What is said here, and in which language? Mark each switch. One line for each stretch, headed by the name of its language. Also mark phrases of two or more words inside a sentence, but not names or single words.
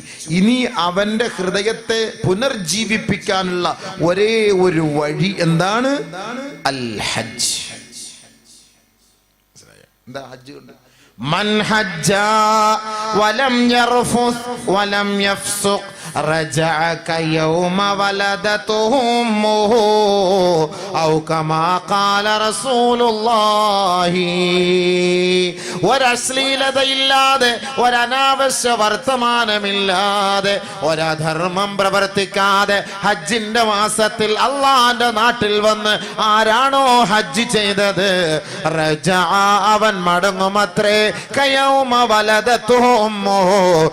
Malayalam: ഇനി അവന്റെ ഹൃദയത്തെ പുനർജീവിപ്പിക്കാനുള്ള ഒരേ ഒരു വഴി എന്താണ്?
Arabic: الحج.
Malayalam: എന്താ ഹജ്ജ് കൊണ്ട്?
Arabic: من حج ولم يرفث ولم يفسق رجع كيوم ولدته أمه أو كما قال رسول الله.
Malayalam: ഒരശ്ലീലതയില്ലാതെ, ഒരനാവശ്യ വർത്തമാനമില്ലാതെ, ഒരധർമ്മം പ്രവർത്തിക്കാതെ ഹജ്ജിന്റെ മാസത്തിൽ അള്ളാന്റെ നാട്ടിൽ വന്ന് ആരാണോ ഹജ്ജ് ചെയ്തത്, റജഅ അവൻ മടങ്ങുമത്രേ
Arabic: كيوم ولدته أمه,